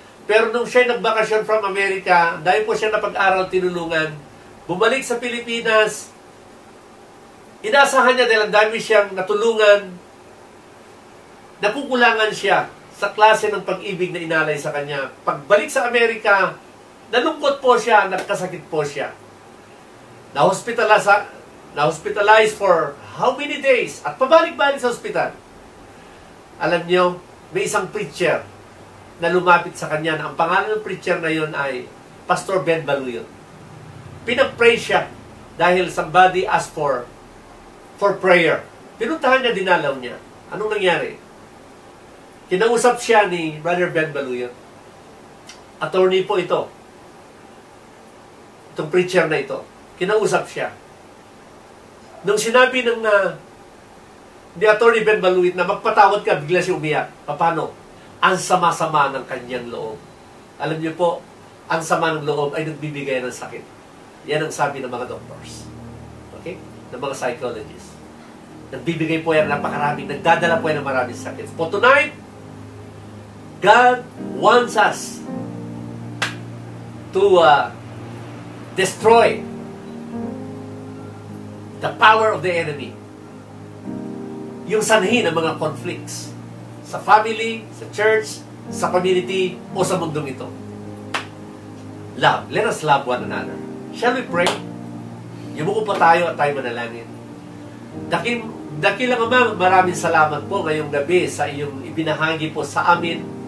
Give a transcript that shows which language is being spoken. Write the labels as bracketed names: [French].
[Filipino] Pero nung siya nagbakasyon from Amerika, dahil po siya napag-aral, tinulungan, bumalik sa Pilipinas, inasahan niya dahil ang dami siyang natulungan, nakukulangan siya sa klase ng pag-ibig na inalay sa kanya. Pagbalik sa Amerika, nalungkot po siya, nagkasakit po siya. [English] Na-hospitalize for how many days? [Filipino] At pabalik-balik sa hospital. Alam niyo, may isang preacher na lumapit sa kanya na ang pangalan ng preacher na yon ay Pastor Ben Baluyot. Pinag-pray siya dahil [English] somebody asked for prayer. [Filipino] Pinuntahan niya, dinalaw niya. Anong nangyari? Kinausap siya ni Brother Ben Baluyot. Attorney po ito. Itong preacher na ito. Kinausap siya. Nung sinabi ni Attorney Ben Baluyot na magpatawad ka, bigla siya umiyak. Paano? Ang sama-sama ng kanyang loob. Alam niyo po, ang sama ng loob ay nagbibigay ng sakit. Yan ang sabi ng mga doctors. Okay? Ng mga psychologists. Nagbibigay po yan ng napakaraming, nagdadala po yan ng maraming sakit. [English] For tonight, God wants us to destroy the power of the enemy. [Filipino] Yung sanhi ng mga conflicts sa family, sa church, sa community, o sa mundong ito. [English] Love. Let us love one another. Shall we pray? [Filipino] Yumuko po tayo at tayo manalangin. Dakilang Ama, maraming salamat po ngayong gabi sa iyong ibinahagi po sa amin.